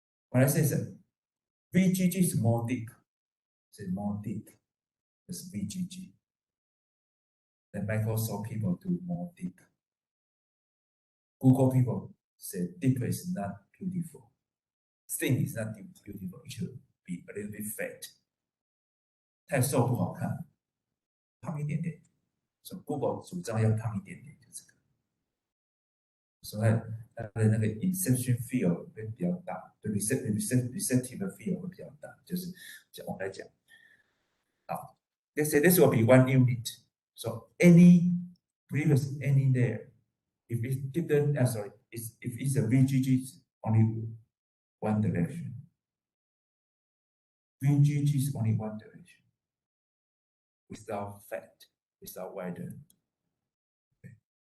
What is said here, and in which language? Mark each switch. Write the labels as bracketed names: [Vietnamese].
[English] What I say is that VGG is more deep. It's more deep. It's VGG. The Microsoft people do more deep. Google people say deep is not beautiful. Thin is not beautiful. It should be a little bit fat. [Chinese] 太瘦不好看，胖一点点。所以 Google 主张要胖一点点，就这个。所以它的那个 inception field 会比较大，对 receptive field 会比较大，就是我们来讲，好 ， [English] let's say this will be 1 unit. So any previous any there, if it's given, sorry, if it's a VGG, it's only one direction. VGG is only one direction, without fat, without wider. Okay.